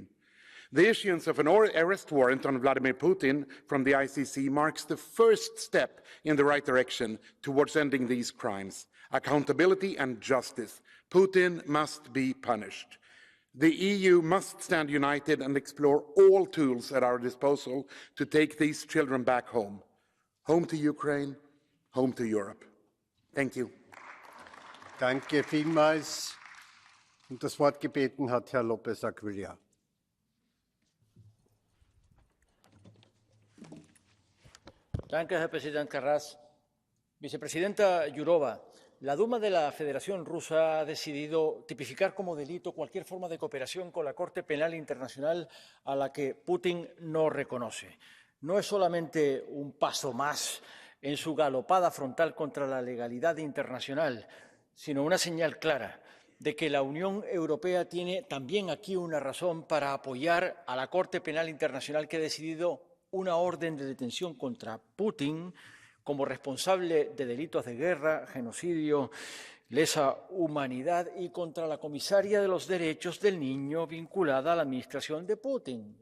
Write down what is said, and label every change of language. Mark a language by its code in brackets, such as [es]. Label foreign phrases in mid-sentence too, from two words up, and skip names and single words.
[en] The issuance of an arrest warrant on Vladimir Putin from the ICC marks the first step in the right direction towards ending these crimes. Accountability and justice. Putin must be punished. The EU must stand united and explore all tools at our disposal to take these children back home. Home to Ukraine, home to Europe. Thank you. [de] Danke vielmals. Und das Wort gebeten hat Herr López Aguilar. Danke, Herr Präsident Karas. [es] Vicepresidenta Jourova, la Duma de la Federación Rusa ha decidido tipificar como delito cualquier forma de cooperación con la Corte Penal Internacional a la que Putin no reconoce. No es solamente un paso más en su galopada frontal contra la legalidad internacional, sino una señal clara de que la Unión Europea tiene también aquí una razón para apoyar a la Corte Penal Internacional, que ha decidido una orden de detención contra Putin como responsable de delitos de guerra, genocidio, lesa humanidad, y contra la comisaria de los derechos del niño vinculada a la administración de Putin.